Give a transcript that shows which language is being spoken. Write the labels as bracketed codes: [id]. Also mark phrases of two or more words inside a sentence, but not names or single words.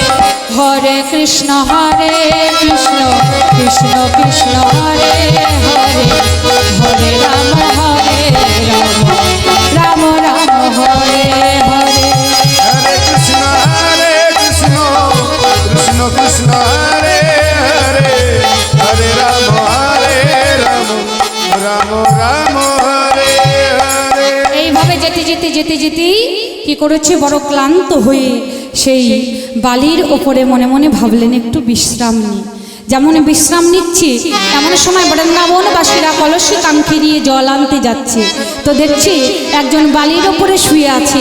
[sa] हरे कृष्ण कृष्ण कृष्ण हरे हरे, हरे राम राम हरे हरे। हरे कृष्ण कृष्ण कृष्ण हरे हरे, हरे राम राम हरे हरे। [bn] এইভাবে যেতে যেতে যেতে যেতেই কি করেছে, বড় ক্লান্ত হয়ে সেই বালির ওপরে মনে মনে ভাবলেন একটু বিশ্রাম নিই। যেমন বিশ্রাম নিচ্ছে এমন সময় বৃন্দাবনবাসীরা কলসি কাঙ্ক্ষি দিয়ে জল আনতে যাচ্ছে, তো দেখছি একজন বালির ওপরে শুয়ে আছে।